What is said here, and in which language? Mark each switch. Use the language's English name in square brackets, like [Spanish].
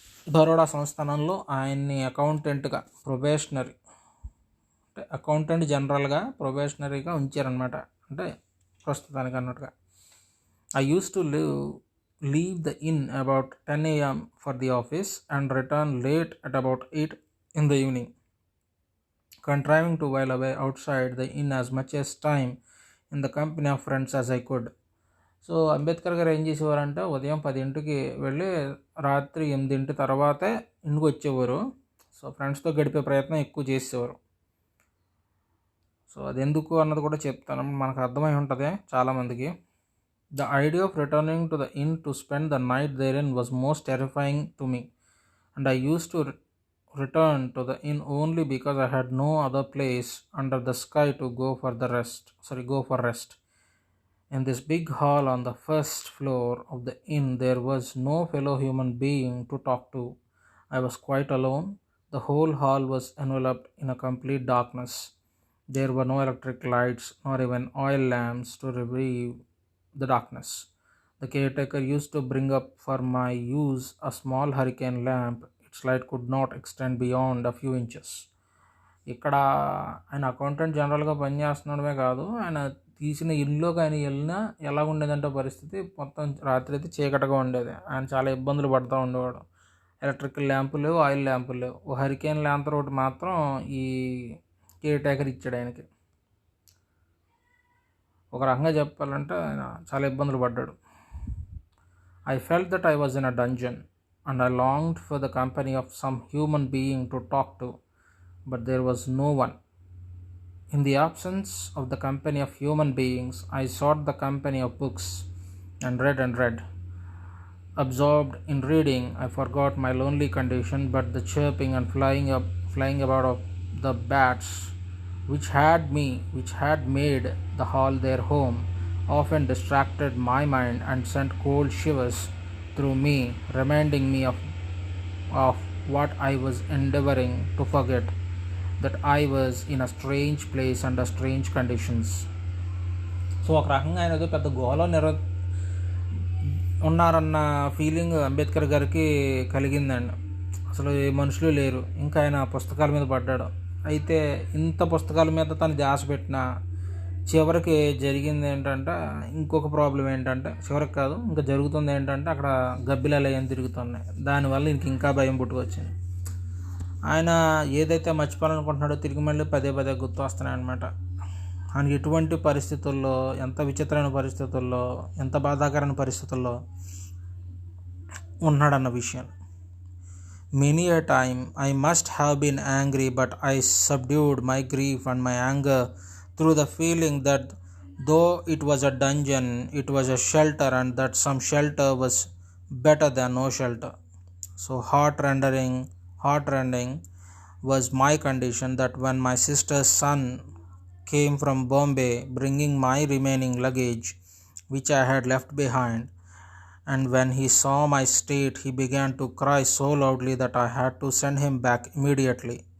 [Telugu] బరోడా సంస్థానంలో ఆయన్ని అకౌంటెంట్గా, ప్రొబేషనరీ అంటే అకౌంటెంట్ జనరల్గా ప్రొబేషనరీగా ఉంచారనమాట. అంటే ప్రస్తుతానికి అన్నట్టుగా. [English] I used to leave the inn about 10 a.m. for the office and return late at about 8 in the evening, contriving to while away outside the inn as much as time in the company of friends as I could. [Telugu] So Ambedkar గారు ఏం చేసేవారంటే ఉదయం 10ంటికి వెళ్ళి రాత్రి 8 తర్వాతే ఇంటికి వచ్చేవారు. So ఫ్రెండ్స్తో గడిపే ప్రయత్నం ఎక్కువ చేసేవారు. సో అది ఎందుకు అన్నది కూడా చెప్తాను, మనకు అర్థమై ఉంటుంది చాలామందికి. [English] The idea of returning to the inn to spend the night therein was most terrifying to me, and I used to return to the inn only because I had no other place under the sky to go for rest. In this big hall on the first floor of the inn, there was no fellow human being to talk to. I was quite alone. The whole hall was enveloped in a complete darkness. There were no electric lights nor even oil lamps to relieve the darkness. The caretaker used to bring up for my use a small hurricane lamp. Its light could not extend beyond a few inches. [Telugu] ఇక్కడ ఆయన accountant జనరల్గా పనిచేస్తున్నాడమే కాదు, ఆయన తీసిన ఇల్లులోకి ఆయన వెళ్ళినా ఎలా ఉండేదంటే పరిస్థితి మొత్తం రాత్రి అయితే చీకటిగా ఉండేది. ఆయన చాలా ఇబ్బందులు పడుతూ ఉండేవాడు. ఎలక్ట్రికల్ ల్యాంపులు లేవు, ఆయిల్ ల్యాంపులు లేవు. ఓ హరికేన్ ల్యాంప్ ఒకటి మాత్రం ఈ కేర్ టేకర్ ఇచ్చాడు ఆయనకి. ఒక రకంగా చెప్పాలంటే ఆయన చాలా ఇబ్బందులు పడ్డాడు. [English] I felt that I was in a dungeon and I longed for the company of some human being to talk to, but there was no one. In the absence of the company of human beings, I sought the company of books and read. Absorbed in reading, I forgot my lonely condition, but the chirping and flying about of the bats which had made the hall their home often distracted my mind and sent cold shivers through me, reminding me of what I was endeavoring to forget, that I was in a strange place under strange conditions. [Telugu] So ఒక రకంగా ఆయన ఏదో పెద్ద గోలో ఉన్నారన్న feeling Ambedkar గారికి కలిగిందండి. అసలు ఏ మనుషులు లేరు, ఇంకా ఆయన పుస్తకాల మీద పడ్డాడు. అయితే ఇంత పుస్తకాల మీద తను ధ్యాస పెట్టిన చివరికి జరిగింది ఏంటంటే, ఇంకొక ప్రాబ్లం ఏంటంటే, చివరికి కాదు ఇంకా జరుగుతుంది ఏంటంటే, అక్కడ గబ్బిలాలు ఏం తిరుగుతున్నాయి. దానివల్ల ఇంకా భయం పుట్టుకొచ్చింది. ఆయన ఏదైతే మర్చిపోవాలనుకుంటున్నాడో తిరిగి మళ్ళీ పదే గుర్తు వస్తున్నాయి అన్నమాట. ఆయన ఎటువంటి పరిస్థితుల్లో, ఎంత విచిత్రమైన పరిస్థితుల్లో, ఎంత బాధాకరమైన పరిస్థితుల్లో ఉన్నాడన్న విషయం. [English] Many a time I must have been angry, but I subdued my grief and my anger through the feeling that though it was a dungeon, it was a shelter, and that some shelter was better than no shelter. So heart-rending was my condition that when my sister's son came from Bombay bringing my remaining luggage, which I had left behind, and when he saw my state, he began to cry so loudly that I had to send him back immediately.